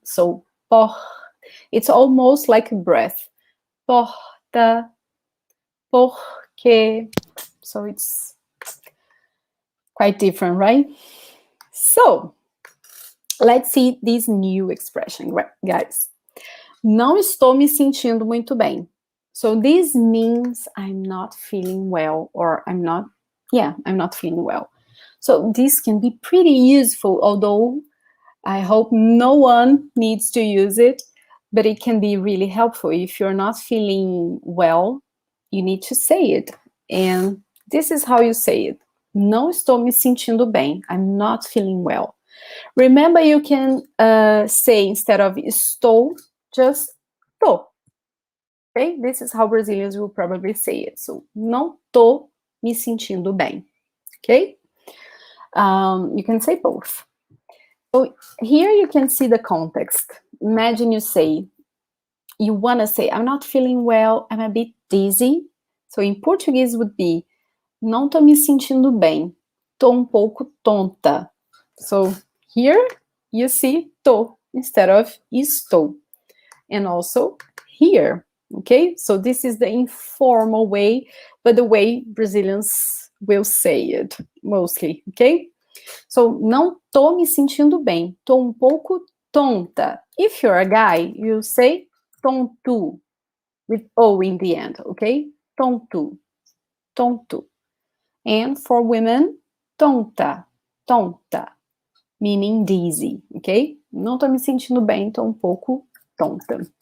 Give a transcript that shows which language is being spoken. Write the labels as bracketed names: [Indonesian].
[English] So, it's almost like a breath. [Portuguese] Porta, porque. [English] So it's quite different, right? So let's see this new expression, guys. [Portuguese] Não estou me sentindo muito bem. [English] So this means I'm not feeling well, or I'm not feeling well. So this can be pretty useful, although I hope no one needs to use it, but it can be really helpful. If you're not feeling well, you need to say it. And this is how you say it. [Portuguese] Não estou me sentindo bem. [English] I'm not feeling well. Remember, you can say, instead of estou, just tô. Okay? This is how Brazilians will probably say it. [Portuguese] So, não tô me sentindo bem. [English] Okay? You can say both. So here you can see the context. Imagine you want to say, I'm not feeling well, I'm a bit dizzy. So in Portuguese would be, [Portuguese] não tô me sentindo bem, tô um pouco tonta. [English] So here you see tô instead of estou. And also here, okay? So this is the informal way, but the way Brazilians will say it mostly, okay? [Portuguese] So, não tô me sentindo bem, tô um pouco tonta. [English] If you're a guy, you say tonto, with O in the end, okay? Tonto, tonto. And for women, tonta, tonta, meaning dizzy, okay? [Portuguese] Não tô me sentindo bem, tô um pouco tonta.